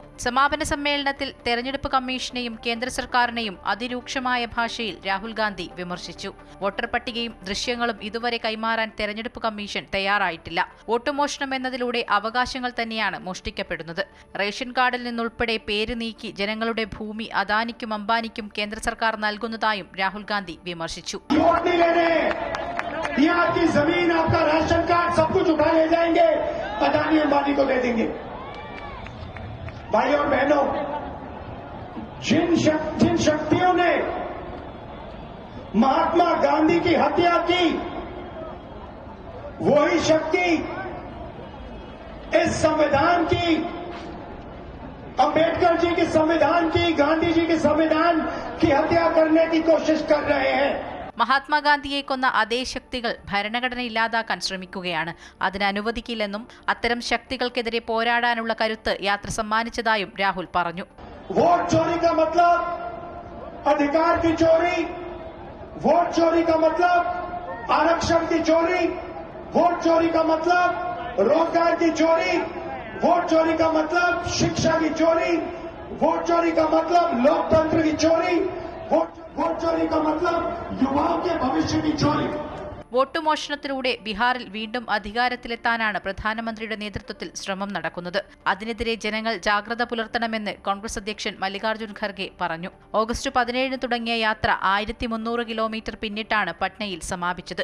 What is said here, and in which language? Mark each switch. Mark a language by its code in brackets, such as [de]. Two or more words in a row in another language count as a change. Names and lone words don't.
[ml] സമാപന സമ്മേളനത്തിൽ തെരഞ്ഞെടുപ്പ് കമ്മീഷനെയും കേന്ദ്ര സർക്കാരിനെയും അതിരൂക്ഷമായ ഭാഷയിൽ രാഹുൽ ഗാന്ധി വിമർശിച്ചു. വോട്ടർ പട്ടികയും ദൃശ്യങ്ങളും ഇതുവരെ കൈമാറാൻ തെരഞ്ഞെടുപ്പ് കമ്മീഷൻ തയ്യാറായിട്ടില്ല. വോട്ടുമോഷണം എന്നതിലൂടെ അവകാശങ്ങൾ തന്നെയാണ് മോഷ്ടിക്കപ്പെടുന്നത്. റേഷൻ കാർഡിൽ നിന്നുൾപ്പെടെ പേര് നീക്കി ജനങ്ങളുടെ ഭൂമി അദാനിക്കും അംബാനിക്കും കേന്ദ്ര സർക്കാർ നൽകുന്നതായും രാഹുൽ ഗാന്ധി വിമർശിച്ചു. [hi] यहाँ की जमीन, आपका राशन कार्ड, सब कुछ उठा ले जाएंगे, अदानी अंबानी को दे देंगे। भाई और बहनों, जिन शक्तियों ने महात्मा गांधी की हत्या की, वही शक्ति इस संविधान की, अंबेडकर जी के संविधान की, गांधी जी के संविधान की हत्या करने की कोशिश कर रहे हैं। [ml] മഹാത്മാഗാന്ധിയെ കൊന്ന അതേ ശക്തികൾ ഭരണഘടന ഇല്ലാതാക്കാൻ ശ്രമിക്കുകയാണ്. അതിന് അനുവദിക്കില്ലെന്നും അത്തരം ശക്തികൾക്കെതിരെ പോരാടാനുള്ള കരുത്ത് യാത്ര സമ്മാനിച്ചതായും രാഹുൽ പറഞ്ഞു. [hi] वोट चोरी का मतलब अधिकार की चोरी, वोट चोरी का मतलब आरक्षण की चोरी, वोट चोरी का मतलब रोजगार की चोरी, वोट चोरी का मतलब शिक्षा की चोरी, वोट चोरी का मतलब लोकतंत्र की चोरी, वोट चोरी का मतलब युवाओं के भविष्य की चोरी. [ml] വോട്ട് മോഷണത്തിലൂടെ ബീഹാറിൽ വീണ്ടും അധികാരത്തിലെത്താനാണ് പ്രധാനമന്ത്രിയുടെ നേതൃത്വത്തിൽ ശ്രമം നടക്കുന്നത്. അതിനെതിരെ ജനങ്ങൾ ജാഗ്രത പുലർത്തണമെന്ന് കോൺഗ്രസ് അധ്യക്ഷൻ മല്ലികാർജുൻ ഖർഗെ പറഞ്ഞു. ഓഗസ്റ്റ് 17 തുടങ്ങിയ യാത്ര 1300 കിലോമീറ്റർ പിന്നിട്ടാണ് പട്നയിൽ സമാപിച്ചത്.